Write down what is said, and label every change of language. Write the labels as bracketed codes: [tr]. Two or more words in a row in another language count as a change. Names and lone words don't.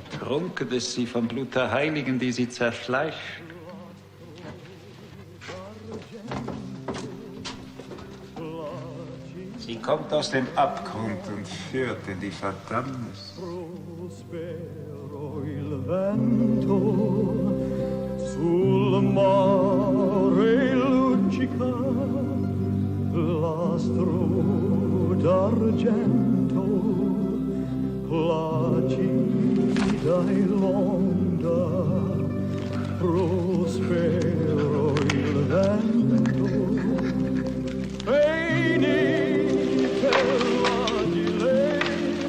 [de] betrunken, dass sie vom Blut der Heiligen, die sie zerfleischt. Sie kommt aus dem Abgrund und führt in die Verdammnis. [it] Il vento sul mare luccica l'astro d'argento placida e l'onda prospero il vento e inizia di lei